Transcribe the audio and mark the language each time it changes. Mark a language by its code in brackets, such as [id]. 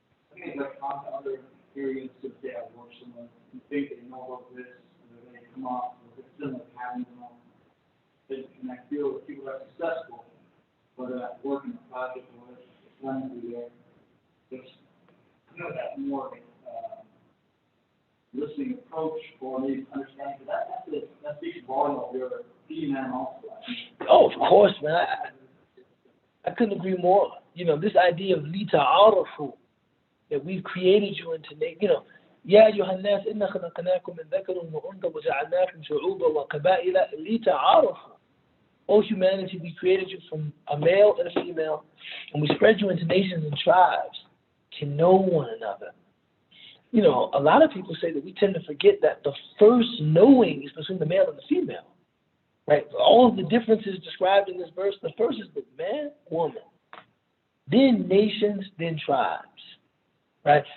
[en] I think like on other areas of say I work somewhere, you think they know about this, and then they come off with a similar pattern, and I feel that people are successful, whether that's working a project or it's learning to do there, there's that more listening approach or maybe understanding, but that speaks volume of your female also. Oh, of course, man. I couldn't agree more. This idea of lita arafu, that we've created you into, [ar] يا أيها الناس إنا خلقناكم من ذكر وأنثى وجعلناكم شعوبا وقبائل لتعارفوا. [en] O humanity, we created you from a male and a female, and we spread you into nations and tribes to know one another. A lot of people say that we tend to forget that the first knowing is between the male and the female, right? All of the differences described in this verse, the first is the man, woman, then nations, then tribes, right?